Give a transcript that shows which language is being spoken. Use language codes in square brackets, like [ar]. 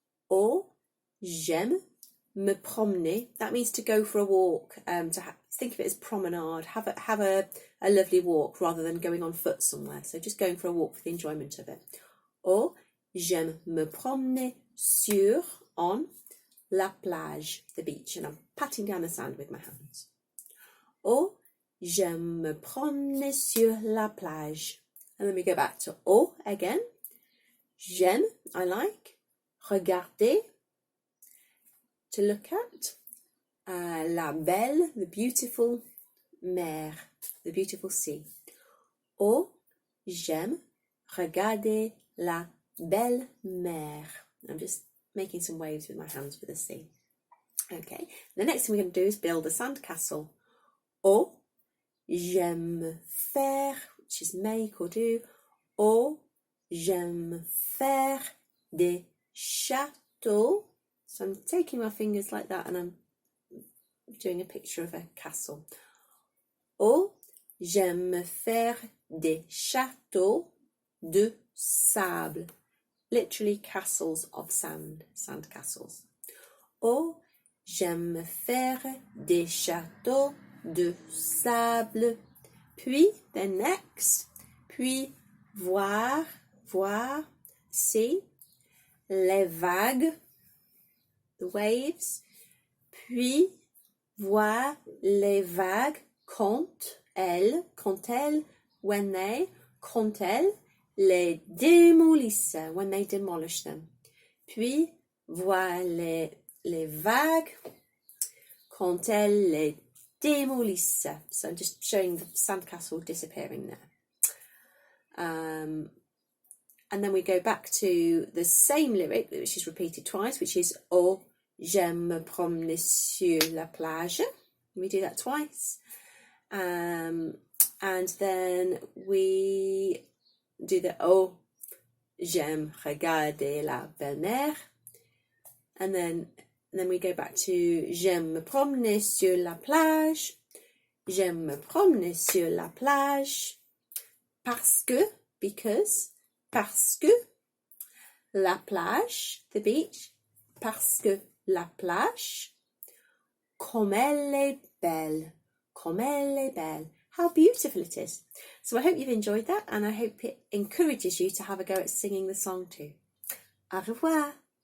[fr] Oh, j'aime me promener. [en] That means to go for a walk, think of it as promenade, have a lovely walk rather than going on foot somewhere. So just going for a walk for the enjoyment of it. [fr] Oh, j'aime me promener on la plage, [en] the beach, and I'm patting down the sand with my hands. [fr] Oh, j'aime me promener sur la plage. [en] And then we go back to oh again. J'aime, I like. Regarder, to look at. [fr] La belle, [en] the beautiful. Mer, the beautiful sea. [fr] Oh, j'aime regarder la belle mer. [en] I'm just making some waves with my hands for the sea. Okay, the next thing we're going to do is build a sandcastle. [fr] Oh, j'aime faire, [en] which is make or do. [fr] Oh, j'aime faire des châteaux. [en] So I'm taking my fingers like that and I'm doing a picture of a castle. [fr] Oh, j'aime faire des châteaux de sable. [en] Literally castles of sand, sand castles. [fr] Oh, j'aime faire des châteaux de sable. Puis, [en] then next, [fr] puis voir, see, les vagues, the waves. Puis voir les vagues quand elles, [en] when they, [fr] les démolissent, [en] when they demolish them. [fr] Puis voir les vagues quand elles les démolissent. [en] So I'm just showing the sandcastle disappearing there. And then we go back to the same lyric, which is repeated twice, which is [fr] oh, j'aime me promener sur la plage. [en] We do that twice. And then we do the [fr] oh, j'aime regarder la belle mer. [en] And then we go back to [fr] j'aime me promener sur la plage. J'aime me promener sur la plage. [en] Because, [fr] la plage, [en] the beach. [fr] Parce que la plage, comme elle est belle. [en] How beautiful it is. So I hope you've enjoyed that, and I hope it encourages you to have a go at singing the song too. Au revoir.